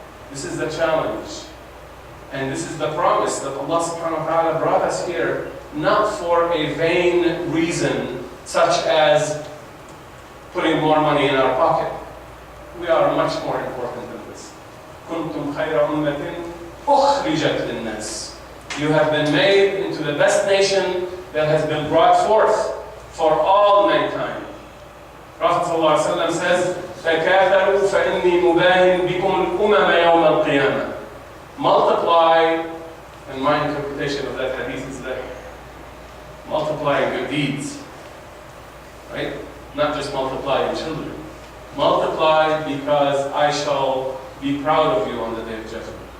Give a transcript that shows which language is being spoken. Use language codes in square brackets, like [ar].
[en] This is the challenge. And this is the promise that Allah subhanahu wa ta'ala brought us here, not for a vain reason, such as putting more money in our pocket. We are much more important than this. [ar] كُنْتُمْ خَيْرَ أُمَّةٍ أُخْرِجَتْ لِلنَّاسِ. [en] You have been made into the best nation that has been brought forth for all mankind. Prophet ﷺ says, [ar] تَكَاثَرُوا فَإِنِّي مُبَاهٍ بِكُمُ الْأُمَمَ يَوْمَ الْقِيَامَةِ. [en] Multiply, and my interpretation of that hadith is that multiplying good deeds, right? Not just multiplying children. Multiply because I shall be proud of you on the Day of Judgment.